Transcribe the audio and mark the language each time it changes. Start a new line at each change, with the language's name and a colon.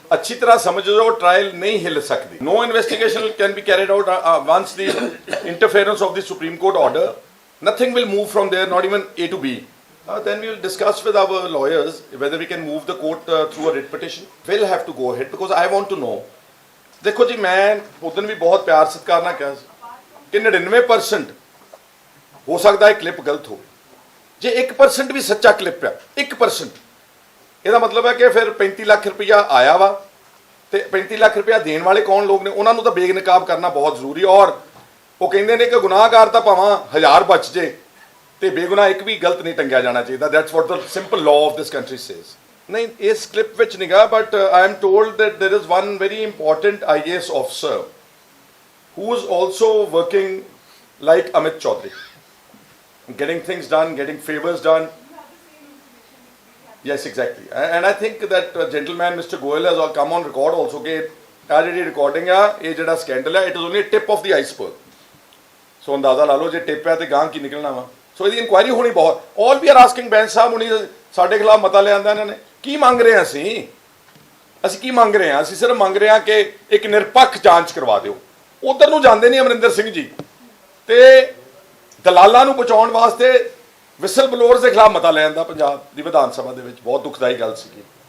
Hindi: अच्छी तरह समझो, trial नहीं हिल सकती.
English: No investigation can be carried out once the interference of the Supreme Court order. Nothing will move from there, not even A to B. Then we will discuss with our lawyers whether we can move the court through a writ petition. We'll have to go ahead because I want to know.
Hindi: देखो जी, मैं उदन भी बहुत प्यार सत्कार
Punjabi: ਨਾਲ ਕਿਹਾ ਕਿ 99% ਹੋ ਸਕਦਾ ਹੈ ਕਲਿੱਪ ਗਲਤ ਹੋ। ਜੇ 1% ਵੀ ਸੱਚਾ ਕਲਿੱਪ ਆ, 1%, ਇਹਦਾ ਮਤਲਬ ਹੈ ਕਿ ਫਿਰ 35 ਲੱਖ ਰੁਪਇਆ ਆਇਆ ਵਾ ਤੇ 35 ਲੱਖ ਰੁਪਇਆ ਦੇਣ ਵਾਲੇ ਕੌਣ ਲੋਕ ਨੇ, ਉਹਨਾਂ ਨੂੰ ਤਾਂ ਬੇਨਕਾਬ ਕਰਨਾ ਬਹੁਤ ਜ਼ਰੂਰੀ। ਔਰ ਉਹ ਕਹਿੰਦੇ ਨੇ ਕਿ ਗੁਨਾਹਗਾਰ ਤਾਂ ਭਾਵੇਂ 1000 ਬਚ ਜੇ ਤੇ ਬੇਗੁਨਾਹ ਇੱਕ ਵੀ ਗਲਤ ਨਹੀਂ ਟੰਗਿਆ ਜਾਣਾ ਚਾਹੀਦਾ।
English: That's what the simple law of this country says.
Punjabi: ਨਹੀਂ, ਇਸ ਕਲਿੱਪ ਵਿੱਚ ਨਿਗਾ,
English: But I am told that there is one very important IAS officer who is also working like Amit Chaudhary, getting things done, getting favors done. Yes, exactly. And I think that gentleman Mr. Goyal has come on record also
Punjabi: कि आज ਜਿਹੜੀ recording ਆ, ਇਹ ਜਿਹੜਾ scandal ਹੈ,
English: it is only a tip of the iceberg.
Punjabi: So ਅੰਦਾਜ਼ਾ ਲਾ ਲਓ ਜੇ ਟਿਪ ਹੈ ਤੇ ਗਾਂ ਕੀ ਨਿਕਲਣਾ ਵਾ। ਸੋ ਇਹਦੀ ਇਨਕੁਆਇਰੀ ਹੋਣੀ ਬਹੁਤ।
English: all we are asking
Punjabi: ਬੈਂਚ ਸਾਹਿਬ ਹੁਣੀ ਸਾਡੇ ਖਿਲਾਫ ਮਤਾ ਲਿਆਂਦਾ ਇਹਨਾਂ ਨੇ। ਕੀ ਮੰਗ ਰਹੇ ਹਾਂ ਅਸੀਂ ਕੀ ਮੰਗ ਰਹੇ ਹਾਂ? ਅਸੀਂ ਸਿਰਫ ਮੰਗ ਰਹੇ ਹਾਂ ਕਿ ਇੱਕ ਨਿਰਪੱਖ ਜਾਂਚ ਕਰਵਾ ਦਿਓ। ਉਧਰ ਨੂੰ ਜਾਂਦੇ ਨਹੀਂ ਅਮਰਿੰਦਰ ਸਿੰਘ ਜੀ ਤੇ ਦਲਾਲਾਂ ਨੂੰ ਬਚਾਉਣ ਵਾਸਤੇ ਵਿਸਲ ਬਲੋਅਰਸ ਦੇ ਖਿਲਾਫ ਮਤਾ ਲੈਣ ਦਾ ਪੰਜਾਬ ਦੀ ਵਿਧਾਨ ਸਭਾ ਦੇ ਵਿੱਚ ਬਹੁਤ ਦੁਖਦਾਈ ਗੱਲ ਸੀਗੀ।